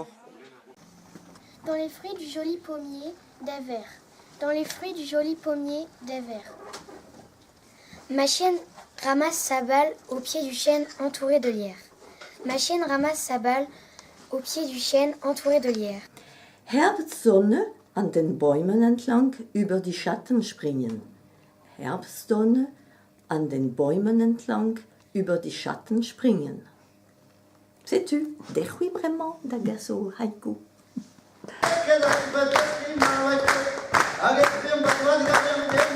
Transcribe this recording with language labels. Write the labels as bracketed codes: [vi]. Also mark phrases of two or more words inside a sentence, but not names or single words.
[fr] Dans les fruits du joli pommier, des vers. Dans les fruits du joli pommier, des vers. Ma chienne ramasse sa balle au pied du chêne entouré de lierre. Ma chienne ramasse sa balle au pied du chêne entouré de lierre. [de] Herbstsonne an den Bäumen entlang über die Schatten springen. Herbstsonne an den Bäumen entlang über die Schatten springen. [fr] Sais-tu, dechui vraiment d'agaso haiku. Que la